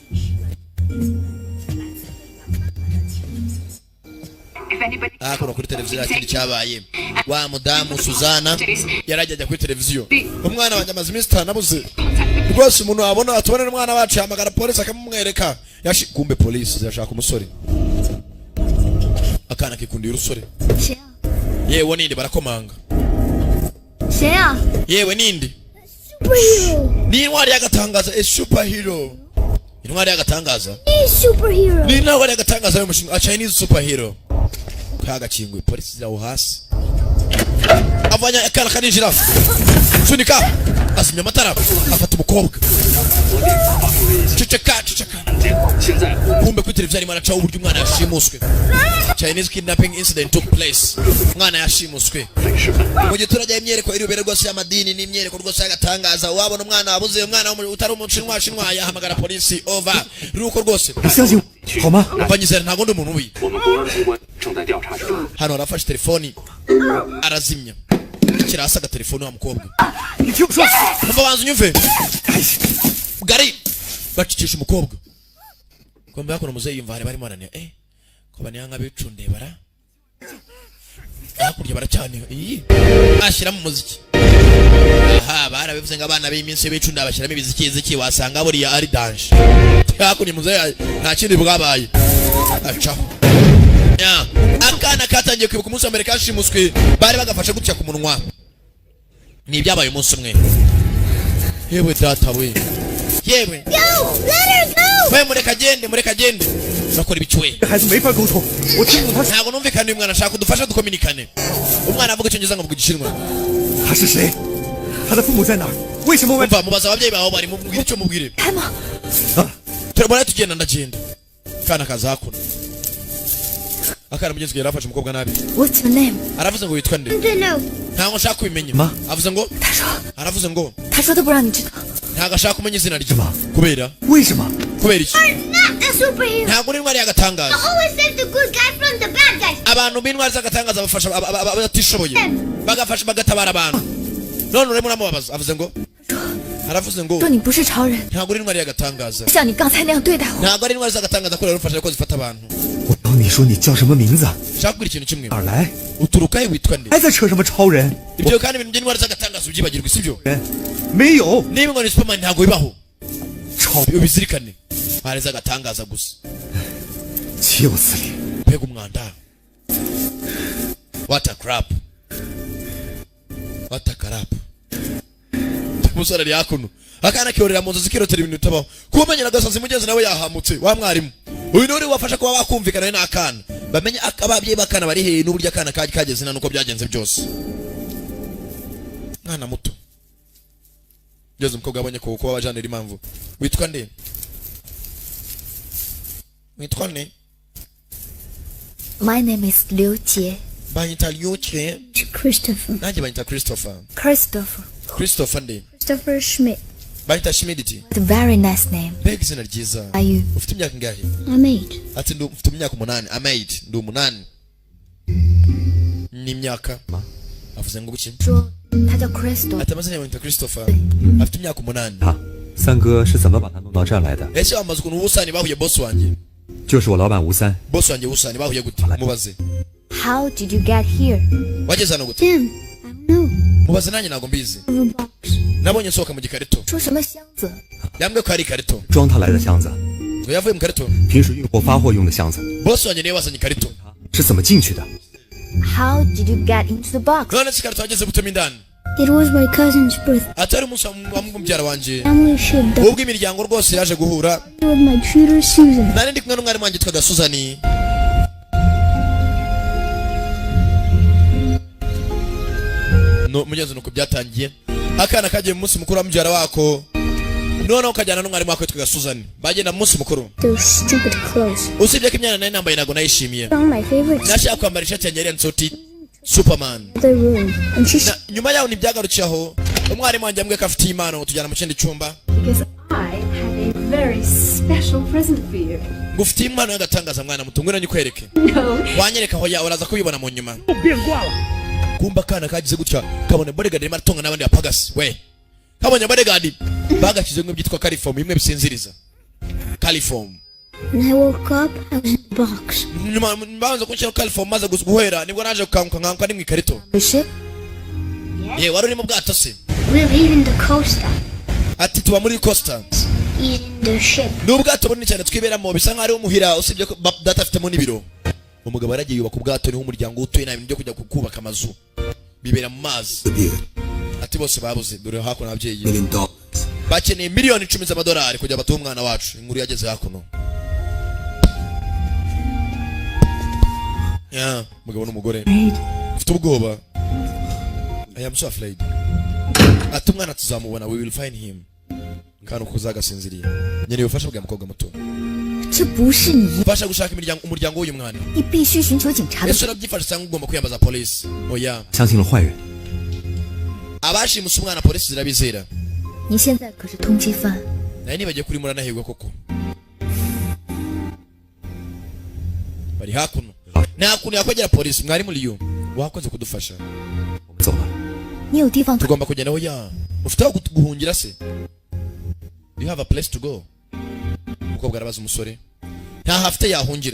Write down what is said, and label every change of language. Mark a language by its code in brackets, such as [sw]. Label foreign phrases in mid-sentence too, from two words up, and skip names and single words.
[rw] hakuno kuri televiziyo nta kindi cyabaye wa mudamu Suzana yarajya kuri televiziyo umwana wanjye amaze iminsi itanabuze rwose umuntu wabona atubonera umwana wacu yahamagara polisi akamumwereka kumbe polisi yashaka umusore akana kikundiye urusore [zh] 谁啊？ [rw] yewe ninde barakomanga [zh] 谁啊？ [rw] yewe ninde [en] Superhero. [rw] ni intwari y'agatangaza [en] a superhero [rw] intwari y'agatangaza [en] Be superhero. [rw] ni intwari y'agatangaza y'umushinga [en] a Chinese superhero [rw] kagakinguye polisi ziraho hasi avanya akana kaninjira sunika azimya amatara afata umukobwa ceceka ceceka [zh] 现在 [rw] kumbe kuri televiziyo arimo aracaho uburyo umwana yashimuswe [en] Chinese kidnapping incident took place [rw] umwana yashimuswe mu giturage imyereko irubere rwose y'amadini n'imyereko rwose y'agatangaza wabona umwana wabuze umwana utari umushinwa shinwa yahamagara polisi over ruko rwose [zh] 你相信我好吗？ [rw] banyizera ntago ndi umuntu ubi [zh] 我们公安机关正在调查中。 [rw] hano arafashe telefoni arazimya kirasa agatelefoni wa mukobwa [zh] 你听我说， [rw] umva banza unyumve Gari bacikisha umukobwa kumbe hakuno muzeyi yumva hari barimo barania ko baniyanga bicunde bara hakurya baracyane ashyira mu muziki aha barabivuze ngo abana b'iminsi bicunda bashyiramo ibiziki wasanga buriya ari danje hakurya muzeyi nta kindi bwabaye acaho akana katangiye kwibuka umunsi wa mbere kashimuswe bari bagafashe gutya ku munwa ni ibyabaye umunsi umwe yewe data we yewe we mureka agende urakora ibicuwe [zh] 这孩子没法沟通，我听不懂他 [rw] ntabwo numvikana uyu mwana ashaka kudufasha dukominikane umwana avuga icyongereza ngo avuga igishinwa [zh] 他是谁，他的父母在哪儿？为什么外？ [rw] umva mubaza ababyeyi bawe bari mubwire icyo mubwire [zh] 开吗？ [rw] turabona tugenda ndagenda kana kaza hakuno akana mugenzi yari afashe umukobwa nabi [en] What's your name？ [rw] aravuze ngo witwa nde [en] I don't know. [rw] ntabwo nshaka kubimenya Ma? avuze ngo [zh] 他说， [rw] aravuze ngo [zh] 他说的不让你知道。 [rw] ntabwo ashaka kumenya izina rye Ma? kubera [zh] 为什么？ [rw] kubera iki [en] Not a superhero. [rw] ntabwo uri intwari y'agatangaza [en] Always save the good guy from the bad guys. [rw] abantu b'intwari z'agatangaza bafasha abatishoboye bagafasha bagatabara abantu none urimo uramubabaza avuze ngo aravuze ngo [zh] 说你不是超人， [rw] ntabwo uri intwari y'agatangaza [zh] 像你刚才那样对待我。 [rw] ntabwo ari intwari z'agatangaza ko rero ufasha ko zifata abantu [zh] 我当帮你说你叫什么名字？ [rw] shakubwira ikintu kimwe [zh] 哪儿来？ [rw] uturukahe witwa nde [zh] 还在扯什么超人？ [rw] ibyo kandi ibintu by'intwari z'agatangazo ubyibagirwa sibyo [zh] 人没有 [rw] niba ngo ni Superman ntabwo bibaho [zh] 超， [rw] ubizirikane hari z'agatangaza gusa [zh] 岂有此理！ [rw] mbega umwanda [en] what a crap what a crap [rw] umusore ari hakuno akana kiyorera mu nzu zikirotera ibintu bitabaho kumenyera gasazi mugenzi nawe yahamutse wa mwarimu uyu nuri wafasha kuba bakumvikana n'akana bamenye ababyeyi bakana bari hehe n'uburyo akana kageze nuko byagenze byose mwana muto ngeze umukobwa abonye ko kuba bajanira impamvu witwa nde witwa nde [en] My name is Liu Jie. [rw] banyita Liuche [en] Christopher. [rw] nanjye banyita Christopher [en] Christopher. [rw] nde [en] Christopher Schmidt. [rw] banyita Schmidt [en] What a very nice name. [rw] mbega izina ryiza [en] Are you? [rw] ufite imyaka ingahe [en] I'm 8. [rw] ati mfite imyaka 8 amade ndi 8 ni imyaka avuze ngo guki [zh] 说他叫 Crystal。 [rw] ati amazina yawe yitwa Christopher afite imyaka 8 [zh] 啊，三哥是怎么把他弄到这儿来的？ [rw] ese wamaze ukuntu ubusani bahuye boss wanjye [zh] 就是我老板吴三， [rw] boss wanjye ubusani bahuye gute mubaze [en] How did you get here? [rw] wageze hano gute [en] Tim, I don't know. [rw] mubaze nanjye ntabwo mbizi [en] Of a box. [rw] nabonye nsohoka mu gikarito [zh] 说什么箱子？ [rw] yambwiye ko ari ikarito [zh] 装他来的箱子， [rw] ngo yavuye mu karito [zh] 平时运货发货用的箱子， [rw] boss wanjye niwe wazanye ikarito [zh] 是怎么进去的？ [en] How did you get into the box? [rw] none se ikarito wageze gutema indani [en] It was my cousin's birthday. [rw] atari umunsi wa mubyara wanjye [en] Family showed up [rw] ubwo imiryango rwose yaje guhura [en] with my tutor Susan. [rw] nari ndi kumwe n'umwarimu wanjye yitwaga Suzani no mugenzi nuko byatangiye akana kagiye mu munsi mukuru wa mubyara wako noneho kajyana n'umwarimu wako yitwaga Suzani bagenda mu munsi mukuru [en] Those stupid clothes. [rw] usibye ko imyanya nari nambaye ntabwo nayishimiye [en] Found my favorite [rw] nashaka kwambara ishati yanjye yari nsoti Superman [en] the room, and she [rw] nyuma yaho ntibyagarukiyeho umwarimu wanjye yambwiye ko afite impano tujyana mu kindi cyumba [en] Because I have a very special present for you. [rw] ngo ufite impano y'agatangaza mwana muto ngwino nyikwereke [en] No, [rw] wanyereka aho ya uraza kubibona mu nyuma kumba akana kagize gutya kabone bodyguard arimo aratonga n'abandi bapagasi we kabonye bodyguard bagashyize ngo byitwa caliform bimwe bisinziriza caliform [en] When I woke up, I was in the box. [rw] nyuma mbanza kunshyira caliform maze guhera nibwo naje gukanguka nkanguka ni mu ikarito [en] The ship? [rw] wari uri mu bwato se [en] We're leaving the coaster. [rw] ati tuba muri costa [en] He's in the ship. [rw] ni ubwato bunini cyane twiberamo bisa nkaho ari umuhira usibye ko data afitemo n'ibiro umugabo yaragiye yubaka ubwato niho umuryango utuye nta bintu byo kujya kubaka amazu bibera mu mazi ati bose babuze dore hakuno ababyeyi bakeneye miliyoni 10 z'amadolari kugira batuhe umwana wacu inkuru yageze hakuno ya mugabo n'umugore ufite ubwoba [en] I am so afraid [rw] ati umwana tuzamubona [en] we will find him [rw] kandi uko uzagasinziriye nyene ubufasha bwa mukobwa muto [zh] 这不是你， [rw] fasha gushaka umuryango w'uyu mwana [zh] 你必须寻求警察的。 [rw] ese urabyifasha cyangwa ugomba kwiyambaza polisi oya [zh] 相信了坏人， [rw] abashimuse umwana polisi zirabizera [zh] 你现在可是通缉犯， [rw] naye nibagiye kuri muranahirwa koko bari hakuno nta kuntu yakwegera polisi mwari muri yo wakoze kudufasha [zh] 我们走了。你有地方可 [rw] tugomba kugenda oya ufite aho guhungira se [en] you have a place to go [rw] umukobwa arabaza umusore nta hafite yahungira